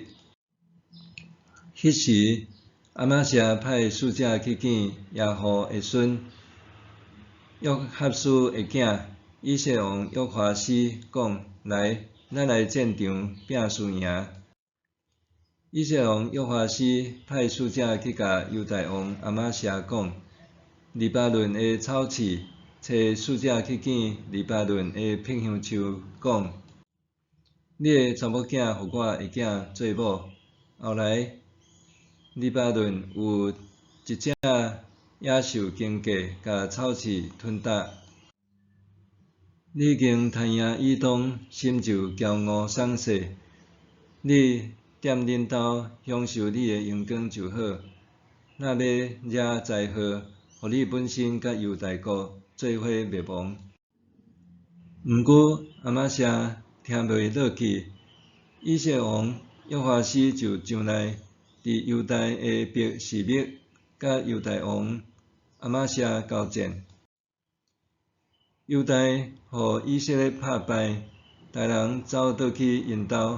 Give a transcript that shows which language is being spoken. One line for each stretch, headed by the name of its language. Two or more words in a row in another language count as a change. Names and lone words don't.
Min Nan Chinese: 迄时，阿玛谢派使者去见耶户的孙约哈斯的囝以色列王约华斯，讲：来，咱来战场拼输赢。以色列王约华斯派使者去甲犹大王阿玛谢讲：黎巴嫩的草刺找使者去见黎巴嫩的碧香树，讲：你的查某囝互我的囝做某。后来，黎巴嫩有一只野兽经过，甲草刺吞踏。你已经赚赢以东，心就骄傲爽势。你踮恁兜享受你的阳光就好。若要惹灾祸，互你本身甲犹大国做伙灭亡。毋过阿玛谢听袂落去，以色列王约华斯就上来，伫犹大的伯示密，甲犹大王阿玛谢交战。犹大互以色列拍败，逐人走倒去因兜。